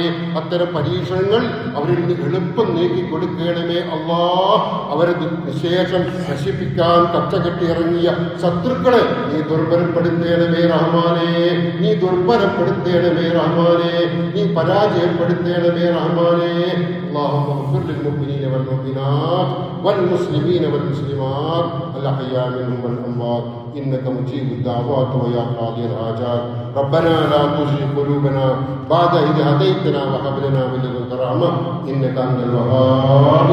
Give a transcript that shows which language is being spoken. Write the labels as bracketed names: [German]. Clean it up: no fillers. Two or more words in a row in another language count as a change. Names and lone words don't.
[Malayalam] അത്തരം പരീക്ഷണങ്ങൾ അവരിൽ നിന്ന് എളുപ്പം നീക്കി കൊടുക്കണമേ അല്ലാ. അവരെ വിശേഷം നശിപ്പിക്കാൻ കച്ചകെട്ടി ഇറങ്ങിയ ശത്രുക്കളെ നീ ദുർബലപ്പെടുത്തേണമേ റഹ്മാനെ. നീ ദുർബലപ്പെടുത്തേണമേ റഹ്മാനെ. നീ പരാജയപ്പെടുത്തേണമേ റഹ്മാനെ. [Arabic] اللهم اغفر للمؤمنين والمؤمنات والمسلمين والمسلمات الأحياء منهم والأموات إنك مجيب الدعوات ويا قاضي الحاجات. ربنا لا تزغ قلوبنا بعد إذ هديتنا وهب لنا من لدنك رحمة إنك أنت الوهاب.